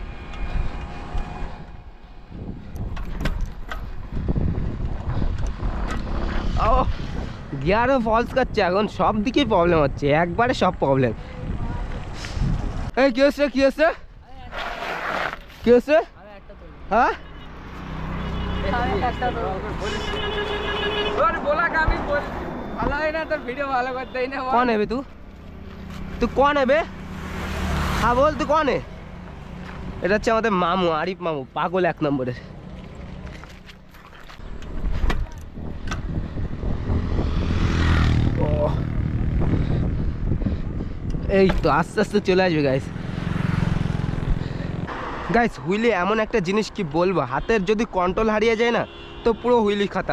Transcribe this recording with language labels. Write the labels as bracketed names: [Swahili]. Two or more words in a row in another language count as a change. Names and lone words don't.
[Bangla] ও গিয়ারও ফলস করছে, এখন সব দিকেই প্রবলেম হচ্ছে, একবারে সব প্রবলেম। এই কি হচ্ছে, কি হচ্ছে, কি হচ্ছে? আমি একটা তো হ্যাঁ আমি একটা তো ওর বলা আমি বল ভালো হয় না, তোর ভিডিও ভালো করতে না। [Hindi] कौन है बे तू? तू कौन है बे? हाँ बोल, तू कौन है? [Bangla] এটা হচ্ছে আমাদের মামু, আরিফ মামু, পাগল 1 নম্বরের। ও এই তো আস্তে আস্তে চলে আসবে গাইস। গাইস হুইলি এমন একটা জিনিস কি বলবো, হাতের যদি কন্ট্রোল হারিয়ে যায় না তো পুরো হুইলি খতম।